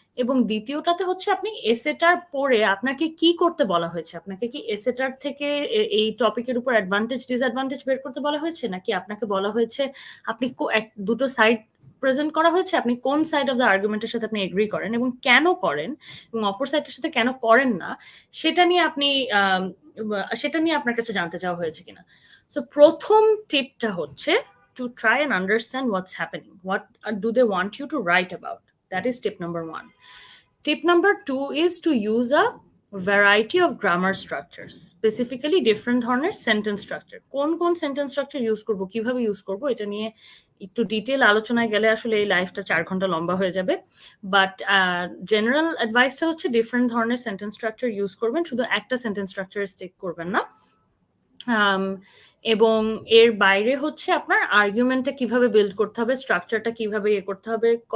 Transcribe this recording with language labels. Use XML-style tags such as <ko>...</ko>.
<bn>এবং দ্বিতীয়টাতে হচ্ছে আপনি এসেটার পরে আপনাকে কি করতে বলা হয়েছে, আপনাকে কি এসেটার থেকে এই টপিকের উপর অ্যাডভান্টেজ ডিসঅ্যাডভান্টেজ বের করতে বলা হয়েছে, নাকি আপনাকে বলা হয়েছে আপনি দুটো সাইড প্রেজেন্ট করা হয়েছে, আপনি কোন সাইড অফ দ্য আর্গুমেন্টের সাথে আপনি এগ্রি করেন এবং কেন করেন, এবং অপর সাইডের সাথে কেন করেন না, সেটা নিয়ে আপনি সেটা নিয়ে আপনার কাছে জানতে চাওয়া হয়েছে কিনা। সো প্রথম টিপটা হচ্ছে</bn> <en>to try and understand what's happening. What do they want you to write about? That is tip number 1. Tip number 2 is to use a variety of grammar structures, specifically different ধরনের sentence structure.</en> <bn>কোন sentence structure use করব, কিভাবে use করব, এটা নিয়ে একটু detail আলোচনায় গেলে আসলে এই লাইফটা 4 ঘন্টা লম্বা হয়ে যাবে। বাট জেনারেল অ্যাডভাইসটা হচ্ছে ডিফারেন্ট ধরনের সেন্টেন্স স্ট্রাকচার ইউজ করবেন, শুধু একটা সেন্টেন্স স্ট্রাকচারে স্টিক করবেন না। এবং এর বাইরে হচ্ছে আপনার আর্গুমেন্টটা কিভাবে বিল্ড করতে হবে, স্ট্রাকচারটা কিভাবে করতে হবে।</bn>